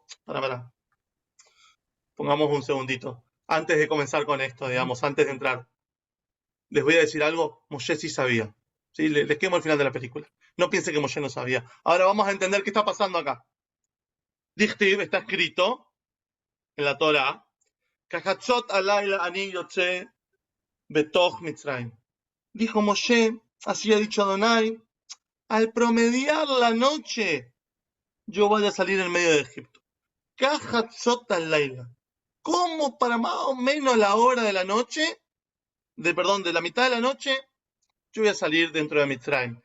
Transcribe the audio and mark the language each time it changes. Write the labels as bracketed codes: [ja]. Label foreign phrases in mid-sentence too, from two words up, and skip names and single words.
[es] Para. Pongamos un segundito. Antes de comenzar con esto, digamos, antes de entrar, les voy a decir algo. Moshe sí sabía. ¿Sí? Les quemo el final de la película. No piense que Moshe no sabía. Ahora vamos a entender qué está pasando acá. Dichtiv está escrito en la Torah. [he] כחצות הלילה אני יוצא בתוך מצרים. [es] Dijo Moshe, así ha dicho Adonai, al promediar la noche, yo voy a salir en medio de Egipto. [he] כחצות הלילה. [es] ¿Cómo para más o menos la hora de la noche? De la mitad de la noche, yo voy a salir dentro de Mitzrayim.